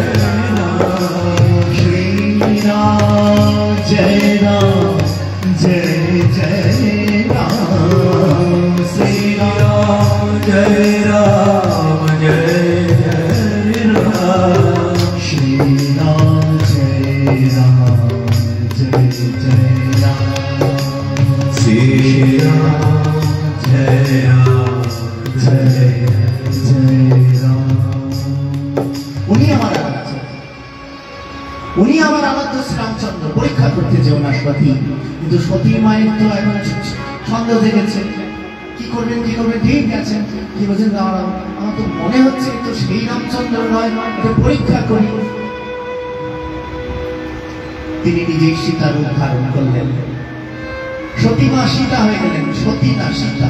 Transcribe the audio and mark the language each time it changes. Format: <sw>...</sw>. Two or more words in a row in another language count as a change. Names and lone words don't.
<hi>राम श्री राम जय राम जय जय राम श्री राम जय राम जय जय राम श्री राम जय राम जय जय राम श्री राम जय राम जय जय राम। उन्हीं हमारा श्री रामचंद्र परीक्षा करते</hi> <bn>जेও না সতী, কিন্তু সতী মায়ের তো এখন ছন্দ জেগেছে, কি করবেন ঠিক আছে, কি বলছেন দাঁড়াও, আমার তো মনে হচ্ছে তো সেই রামচন্দ্র নয়, এটা পরীক্ষা করি। তিনি নিজেই সীতার রূপ ধারণ করলেন, সতী মা সীতা হয়ে গেলেন, সতী না সীতা।</bn>